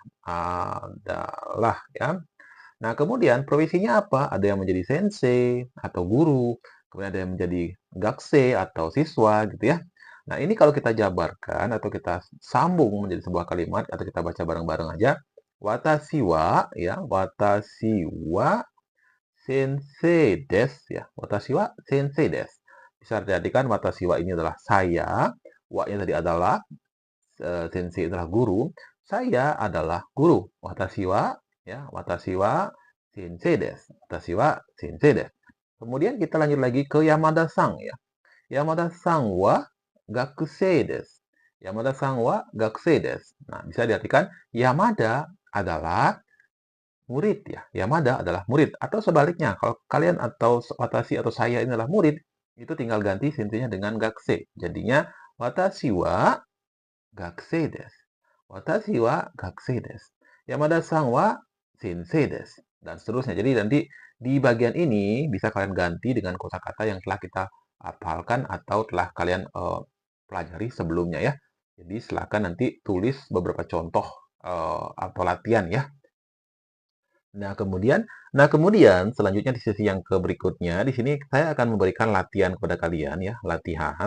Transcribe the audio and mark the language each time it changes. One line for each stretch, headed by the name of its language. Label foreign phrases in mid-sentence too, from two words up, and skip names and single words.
Indonesian: Adalah ya. Nah, kemudian profesinya apa? Ada yang menjadi sensei atau guru, kemudian ada yang menjadi gakse atau siswa gitu ya. Nah, ini kalau kita jabarkan atau kita sambung menjadi sebuah kalimat atau kita baca bareng-bareng aja.
Japanese: 私は ya, 私は先生です ya. 私は先生です.
Indonesian: Bisa diartikan
Japanese: 私は
Indonesian: ini adalah saya, wa-nya tadi adalah sensei adalah guru, saya adalah guru.
Japanese: 私は ya, 私は先生です. 私は先生です.
Indonesian: Kemudian kita lanjut lagi ke Yamada-san ya.
Japanese: 山田さんは学生です. 山田さんは学生です.
Indonesian: Nah, bisa diartikan Yamada adalah murid ya. Yamada adalah murid. Atau sebaliknya, kalau kalian atau watashi atau saya ini adalah murid, itu tinggal ganti sensei-nya dengan gakusei.
Japanese: Jadinya 私は学生です. 私は学生です。山田さんは先生です.
Indonesian: Dan seterusnya. Jadi nanti di bagian ini bisa kalian ganti dengan kosakata yang telah kita hafalkan atau telah kalian pelajari sebelumnya ya. Jadi silakan nanti tulis beberapa contoh atau latihan ya. Nah kemudian selanjutnya di sesi yang berikutnya di sini saya akan memberikan latihan kepada kalian ya, latihan.